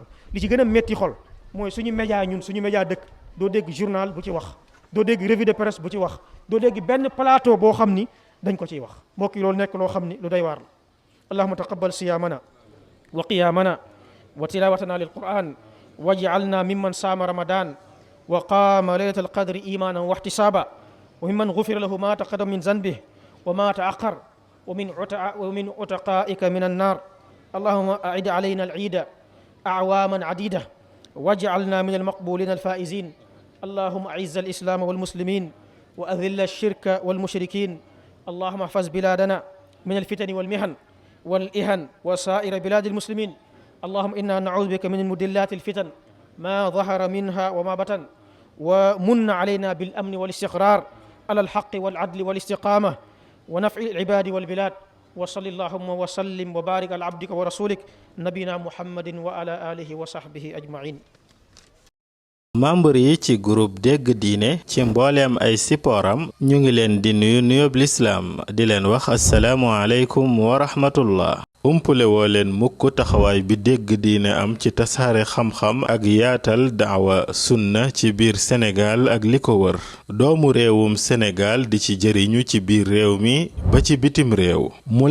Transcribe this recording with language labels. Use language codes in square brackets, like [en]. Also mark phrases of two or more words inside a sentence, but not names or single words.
[wo] li ci gën a métti xol mooy suñu média suñu média dëkk doo dégg journal bu ci wax doo dégg [fr] revue de presse [wo] bu ci wax doo dégg benn plateau boo xam ni dañ ko ciy wax mbokk yi loolu nekk loo xam ni lu doy waar la [ar] اللهم تقبل صيامنا و قيامنا و تلاوتنا للقرآن واجعلنا ممن صام رمضان و قام ليلة القدر إيمانا و احتسابا و ممن غفر له ما تقدم من ذنبه و ما تأخر و من عتقائك من النار اللهم أعد علينا العيد أعواما عديدة واجعلنا من المقبولين الفائزين اللهم أعز الإسلام والمسلمين وأذل الشرك والمشركين اللهم احفظ بلادنا من الفتن والمحن والإهن وسائر بلاد المسلمين اللهم إنا نعوذ بك من مدلات الفتن ما ظهر منها وما بطن ومن علينا بالأمن والاستقرار على الحق والعدل والاستقامة ونفع العباد والبلاد وصل اللهم وسلم وبارك على عبدك ورسولك نبينا محمد وعلى آله وصحبه أجمعين. [wo] membre yi ci groupe dégg diine ci mbooleem ay sippooram ñu ngi leen di nuyu nuyób lislaam di leen wax [ar] السلام عليكم و رحمة الله [wo] umpule woo leen mukk taxawaay bi dégg diine am ci tasaare xam-xam ak yaatal daawa sunna ci biir Sénégal ak li ko wër doomu réewum Sénégal di ci jëriñu ci biir réew mi ba ci bitim réew mu